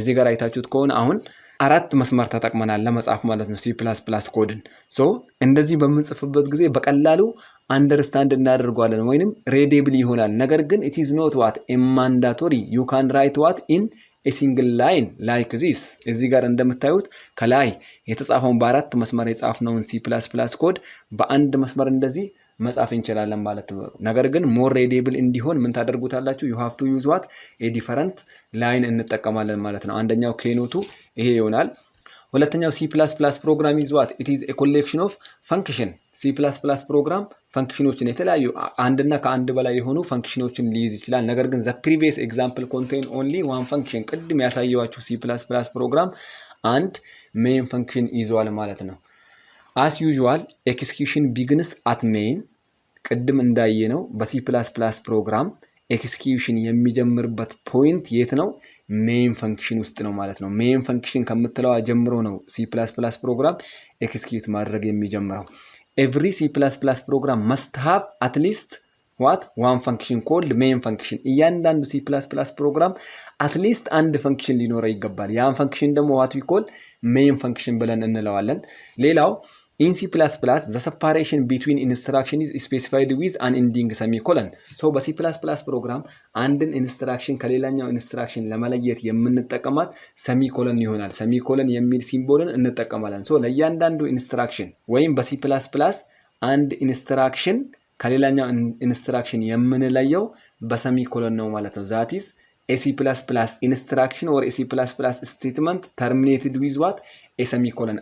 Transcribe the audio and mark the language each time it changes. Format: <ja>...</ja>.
<am>አይታችሁት ከሆነ አሁን አራት መስመር ተጠቅመናል ለመጻፍ ማለት ነው ሲ ፕላስ ፕላስ ኮድን። ሶ እንደዚህ በምንጽፍበት ጊዜ በቀላሉ አንደርስታንድ እናደርገዋለን ወይንም ሬዴብል ይሆናል። ነገር ግን</am> <en>ኢት ኢዝ ኖት ዋት ማንዳቶሪ ዩ ካን ራይት ዋት ኢን ኤ ሲንግል ላይን ላይክ ዚስ።</en> <am>እዚህ ጋር እንደምታዩት ከላይ የተጻፈውን በአራት መስመር የጻፍነውን ሲ ፕላስ ፕላስ ኮድ በአንድ መስመር እንደዚህ መጻፍ እንችላለን ማለት ነው። ነገር ግን ሞር ሬዴብል እንዲሆን ምን ታደርጉታላችሁ?</am> <en>ዩ ሃቭ ቱ ዩዝ ዋት ኤ ዲፈረንት ላይን</en> <am>እንጠቀማለን ማለት ነው። አንደኛው ኬኖቱ ይሄ ይሆናል። ሁለተኛው C++ ፕሮግራም</am> <en>is what? It is a collection of function.</en> <am>C++ ፕሮግራም ፈንክሽኖችን የተለያዩ አንድና ከአንድ በላይ የሆኑ ፈንክሽኖችን ሊይዝ ይችላል። ነገር ግን</am> <en>the previous example contain only one function.</en> <am>ቅድም ያሳየዋችሁ C++ ፕሮግራም አንድ main function ይዟል ማለት ነው።</am> <en>as usual execution begins at main.</en> <am>ቅድም እንዳየነው በC++ ፕሮግራም ኤክስኪዩሽን የሚጀምርበት ፖይንት የት ነው? ሜን ፈንክሽን ውስጥ ነው ማለት ነው። ሜን ፈንክሽን ከምትለዋ ጀምሮ ነው C++ ፕሮግራም ኤክስኪዩት ማድረግ የሚጀምረው። ኤቭሪ C++ ፕሮግራም</am> <en>must have at least what? one function called main function.</en> <am>እያንዳንዱ C++ ፕሮግራም</am> <en>at least</en> <am>አንድ ፈንክሽን ሊኖረው ይገባል።</am> <en>ያን ፈንክሽን ደግሞ what we call main function</en> <am>ብለን እንለዋለን። ሌላው</am> <en>in C++, the separation between instruction is specified with an ending semicolon.</en> <am>So በC++ ፕሮግራም አንድን ኢንስትራክሽን ከሌላኛው ኢንስትራክሽን ለመለየት የምንጠቀማት ሰሚኮለን ይሆናል። ሰሚኮለን የሚል ሲምቦልን እንጠቀማለን። so ለእያንዳንዱ ኢንስትራክሽን ወይም በC++ አንድ ኢንስትራክሽን ከሌላኛው ኢንስትራክሽን የምንለየው በሰሚኮለን ነው ማለት ነው።</am> <en>that is a C++ instruction or a C++ statement terminated with what? a semicolon.</en>